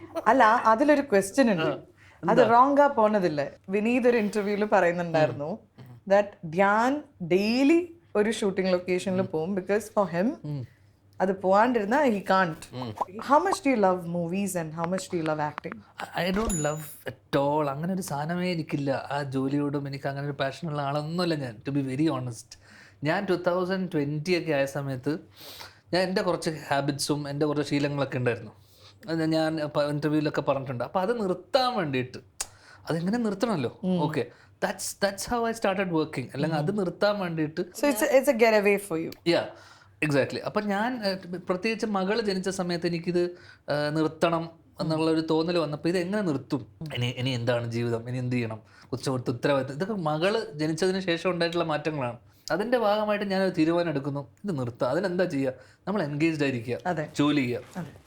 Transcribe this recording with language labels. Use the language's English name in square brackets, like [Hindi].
[Malayalam] അല്ല, അതിലൊരു ക്വസ്റ്റ്യൻ ഉണ്ട്, അത് റോങ്കാ പോണതില്ല. വിനീത് ഒരു ഇന്റർവ്യൂല് പറയുന്നുണ്ടായിരുന്നു ദാറ്റ് ധ്യാൻ ഡെയിലി ഒരു ഷൂട്ടിംഗ് ലൊക്കേഷനിൽ പോകും. [English] because for him [Malayalam] അത് പോവാണ്ടിരുന്ന [English] he can't. How much do you love movies and how much do you love acting? I don't love at all. [Malayalam] അങ്ങനെ ഒരു സാധനമേ എനിക്കില്ല. ആ ജോലിയോടും എനിക്ക് അങ്ങനെ ഒരു പാഷനുള്ള ആളൊന്നുമല്ല ഞാൻ, [English] To be very honest. [Malayalam] ഞാൻ 2020 ഒക്കെ ആയ സമയത്ത് ഞാൻ എൻ്റെ കുറച്ച് ഹാബിറ്റ്സും എൻ്റെ കുറച്ച് ശീലങ്ങളൊക്കെ ഉണ്ടായിരുന്നു. അത് ഞാൻ ഇൻ്റർവ്യൂവിലൊക്കെ പറഞ്ഞിട്ടുണ്ട്. അപ്പോൾ അത് നിർത്താൻ വേണ്ടിയിട്ട്, അതെങ്ങനെ നിർത്തണമല്ലോ. [English] Okay, that's how I started working. [Malayalam] അല്ലെങ്കിൽ അത് നിർത്താൻ വേണ്ടിയിട്ട്. [English] So it's a getaway for you. Yeah, exactly. [Malayalam] അപ്പം ഞാൻ പ്രത്യേകിച്ച് മകൾ ജനിച്ച സമയത്ത് എനിക്കിത് നിർത്തണം എന്നുള്ളൊരു തോന്നൽ വന്നപ്പോൾ ഇത് എങ്ങനെ നിർത്തും, ഇനി എന്താണ് ജീവിതം, ഇനി എന്ത് ചെയ്യണം, ഉത്തരവാദിത്തം, ഇതൊക്കെ മകൾ ജനിച്ചതിന് ശേഷം ഉണ്ടായിട്ടുള്ള മാറ്റങ്ങളാണ്. അതിൻ്റെ ഭാഗമായിട്ട് ഞാനൊരു തീരുമാനം എടുക്കുന്നു, ഇത് നിർത്തുക. അതിനെന്താ ചെയ്യുക, നമ്മൾ എൻഗേജ്ഡ് ആയിരിക്കുക, ജോലി ചെയ്യുക.